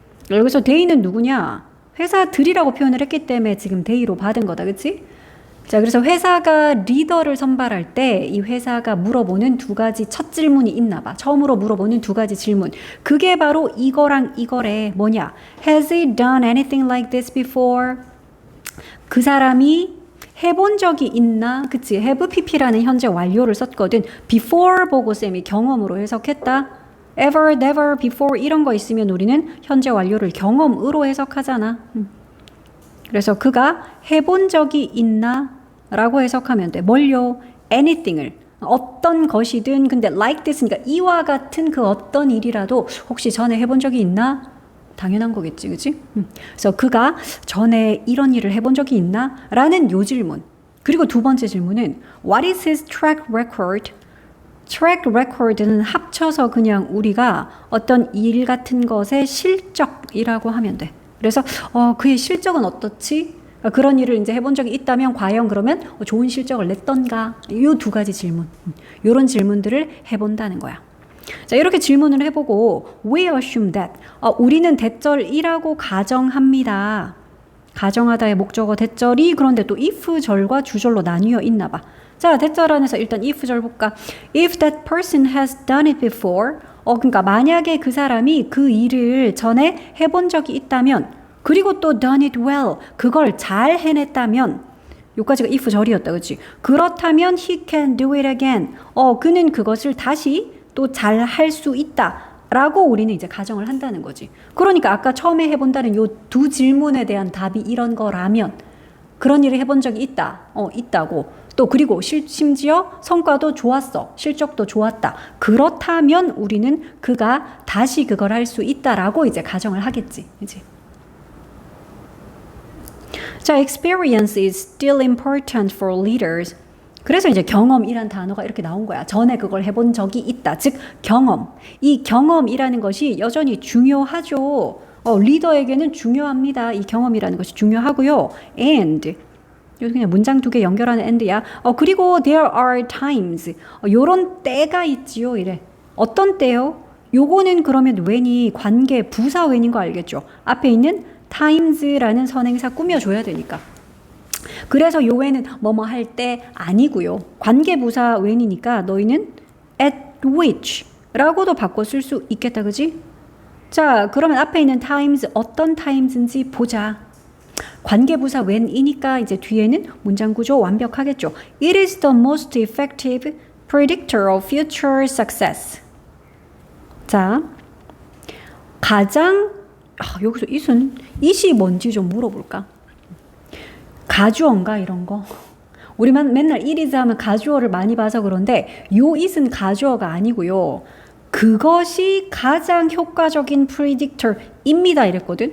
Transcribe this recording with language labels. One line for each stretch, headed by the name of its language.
Korean: 여기서 they는 누구냐? 회사들이라고 표현을 했기 때문에 지금 they로 받은 거다, 그치? 자, 그래서 회사가 리더를 선발할 때 이 회사가 물어보는 두 가지 첫 질문이 있나 봐. 처음으로 물어보는 두 가지 질문. 그게 바로 이거랑 이거래. 뭐냐?
English: Has he done anything like this before?
Korean: 그 사람이 해본 적이 있나? 그치? have pp라는 현재 완료를 썼거든. before 보고 쌤이 경험으로 해석했다. ever, never, before 이런 거 있으면 우리는 현재 완료를 경험으로 해석하잖아. 그래서 그가 해본 적이 있나? 라고 해석하면 돼. 뭘요? anything을. 어떤 것이든, 근데 like this, 그러니까 이와 같은 그 어떤 일이라도 혹시 전에 해본 적이 있나? 당연한 거겠지, 그치? 그래서 그가 전에 이런 일을 해본 적이 있나? 라는 요 질문. 그리고 두 번째 질문은
English: what is his track record?
Korean: 트랙 레코드는 합쳐서 그냥 우리가 어떤 일 같은 것의 실적이라고 하면 돼. 그래서 그의 실적은 어떻지? 그런 일을 이제 해본 적이 있다면 과연 그러면 좋은 실적을 냈던가? 이 두 가지 질문. 이런 질문들을 해본다는 거야. 자, 이렇게 질문을 해보고
English: we assume that
Korean: 우리는 대절이라고 가정합니다. 가정하다의 목적어 대절이 그런데 또 if절과 주절로 나뉘어 있나 봐. 자, 대절 안에서 일단 if절 볼까?
English: If that person has done it before,
Korean: 그러니까 만약에 그 사람이 그 일을 전에 해본 적이 있다면, 그리고 또
English: done it well,
Korean: 그걸 잘 해냈다면, 요까지가 if절이었다, 그치? 그렇다면
English: he can do it again.
Korean: 그는 그것을 다시 또 잘 할 수 있다. 라고 우리는 이제 가정을 한다는 거지. 그러니까 아까 처음에 해본다는 요 두 질문에 대한 답이 이런 거라면, 그런 일을 해본 적이 있다. 있다고. 또 그리고 심지어 성과도 좋았어. 실적도 좋았다. 그렇다면 우리는 그가 다시 그걸 할 수 있다라고 이제 가정을 하겠지. 그치?
English: 자, experience is still important for leaders.
Korean: 그래서 이제 경험이란 단어가 이렇게 나온 거야. 전에 그걸 해본 적이 있다. 즉 경험. 이 경험이라는 것이 여전히 중요하죠. 리더에게는 중요합니다. 이 경험이라는 것이 중요하고요. And 여기 그냥 문장 두 개 연결하는 and야. 그리고
English: there are times.
Korean: 요런 때가 있지요. 이래. 어떤 때요? 요거는 그러면 when이 관계 부사 when인 거 알겠죠? 앞에 있는 times라는 선행사 꾸며줘야 되니까. 그래서 요 when은 뭐뭐 할 때 아니고요. 관계 부사 when이니까 너희는 at which 라고도 바꿔 쓸 수 있겠다. 그지? 자, 그러면 앞에 있는 times 어떤 times인지 보자. 관계부사 when이니까 이제 뒤에는 문장 구조 완벽하겠죠.
English: It is the most effective predictor of future success.
Korean: 자, 가장 여기서 it이 뭔지 좀 물어볼까? 가주어인가 이런 거? 우리만 맨날 it is 하면 가주어를 많이 봐서 그런데 요 it은 가주어가 아니고요. 그것이 가장 효과적인 predictor입니다 이랬거든.